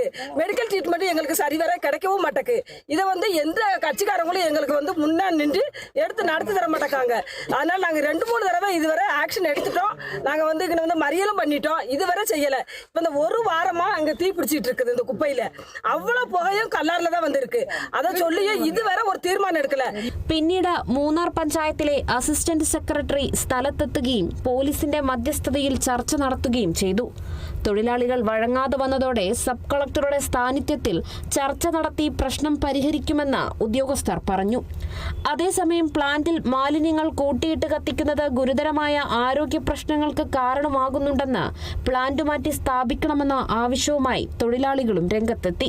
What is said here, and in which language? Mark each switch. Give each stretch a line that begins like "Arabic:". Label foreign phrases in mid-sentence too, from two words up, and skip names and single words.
English: medical treatment
Tamil: எங்களுக்கு சரிவர கிடைக்கவும் மாட்டேக்கு. இதை வந்து எந்த கட்சிக்காரங்களும் எங்களுக்கு வந்து முன்னாடி நின்று எடுத்து நடத்தி தர மாட்டேக்காங்க. அதனால நாங்கள் 2-3 தடவை இதுவரை ஆக்ஷன் எடுத்துட்டோம். நாங்கள் வந்து இங்கே வந்து மறியலும் பண்ணிட்டோம், இதுவரை செய்யலை. இப்போ இந்த ஒரு வாரமா அங்கே தீ பிடிச்சிட்டு இருக்குது இந்த குப்பையில. அவ்வளோ புகையும் கல்லார்ல தான் வந்து இருக்கு. அதை சொல்லியும் இதுவரை ஒரு தீர்மானம் எடுக்கல.
Malayalam: പിന്നീട് മൂന്നാർ പഞ്ചായത്തിലെ അസിസ്റ്റന്റ് സെക്രട്ടറി സ്ഥലത്തെത്തുകയും പോലീസിന്റെ മധ്യസ്ഥതയിൽ ചർച്ച നടത്തുകയും ചെയ്തു. തൊഴിലാളികൾ വഴങ്ങാതെ വന്നതോടെ സബ് കളക്ടറുടെ സാന്നിധ്യത്തിൽ ചർച്ച നടത്തി പ്രശ്നം പരിഹരിക്കുമെന്ന് ഉദ്യോഗസ്ഥർ പറഞ്ഞു. അതേസമയം പ്ലാന്റിൽ മാലിന്യങ്ങൾ കൂട്ടിയിട്ട് കത്തിക്കുന്നത് ഗുരുതരമായ ആരോഗ്യ പ്രശ്നങ്ങൾക്ക് കാരണമാകുന്നുണ്ടെന്ന് പ്ലാന്റ് മാറ്റി സ്ഥാപിക്കണമെന്ന ആവശ്യവുമായി തൊഴിലാളികളും രംഗത്തെത്തി.